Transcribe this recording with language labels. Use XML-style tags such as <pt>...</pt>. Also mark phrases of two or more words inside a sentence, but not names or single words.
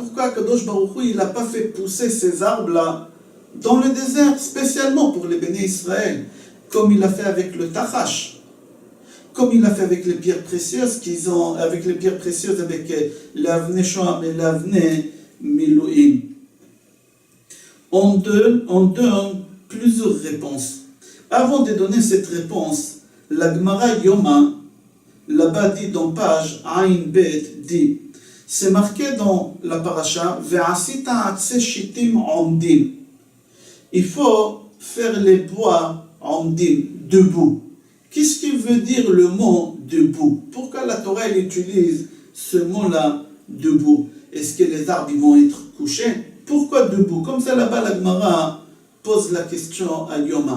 <fr>Pourquoi Kadosh Baruch Hu, il n'a pas fait pousser ces arbres-là dans le désert, spécialement pour les bénis Israël, comme il a fait avec le tachash, comme il a fait avec les pierres précieuses avec l'</fr> <he>אבני שהם</he> <fr>et l'</fr> <he>אבני מלואים?</he> <fr>On donne plusieurs réponses. Avant de donner cette réponse, la Gemara Yoma, là-bas dit dans page</fr> <he>עין בית,</he> <fr>dit, c'est marqué dans la paracha,</fr> <he>ועשית עצי שטים עומדים.</he> <fr>Il faut faire les bois omdim, debout. Qu'est-ce qui veut dire le mot debout? Pourquoi la Torah elle utilise ce mot-là, debout? Est-ce que les arbres ils vont être couchés? Pourquoi debout? Comme ça, là-bas, la Gemara pose la question à Yoma.</fr>